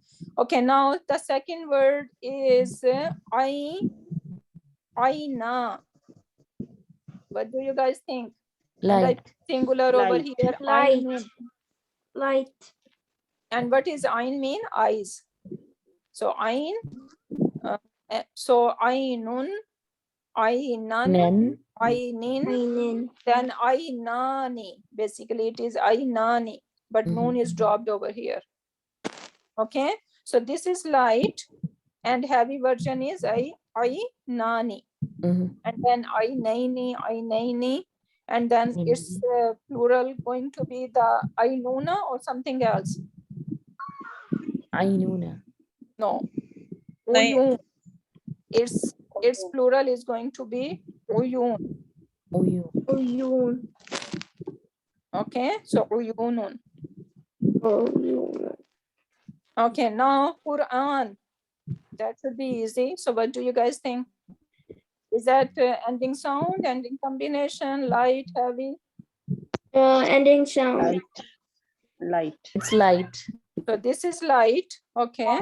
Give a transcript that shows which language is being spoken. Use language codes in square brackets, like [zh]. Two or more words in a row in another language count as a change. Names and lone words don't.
[en] Okay, now the second word is aina. What do you guys think? And I Light. singular over Light. here. Light. Ainun. Light. And what is ain mean? Eyes. So ain. So [ar] عينٌ، عينًا, [en] Nan. ainin, Ainin. then ainani. Basically, it is ainani. but noon is dropped over here. Okay, so this is light, and heavy version is I nani, and then I naini, and then its plural going to be the I nuna or something else. Ainuna. No, uyun. Its plural is going to be uyun. Uyu. Uyun. Okay, so uyunun. Uyun. Okay, now Quran. That should be easy. So what do you guys think? Is that ending sound, ending combination, light, heavy? Ending sound. Light. Light. It's light. So this is light. Okay.